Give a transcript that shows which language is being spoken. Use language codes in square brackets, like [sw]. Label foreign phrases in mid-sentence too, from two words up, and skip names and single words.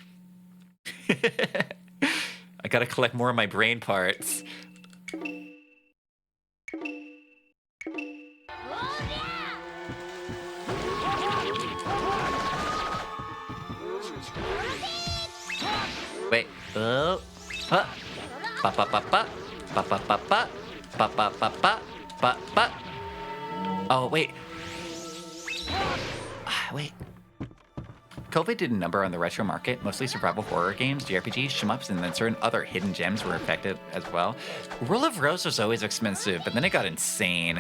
[en] I gotta collect more of my brain parts. Wait. Oh. Huh. Ba ba ba ba. Ba ba ba ba. Ba ba ba ba. Ba ba. Oh, wait. Wait. COVID did a number on the retro market. Mostly survival horror games, JRPGs, shmups, and then certain other hidden gems were affected as well. Rule of Rose was always expensive, but then it got insane.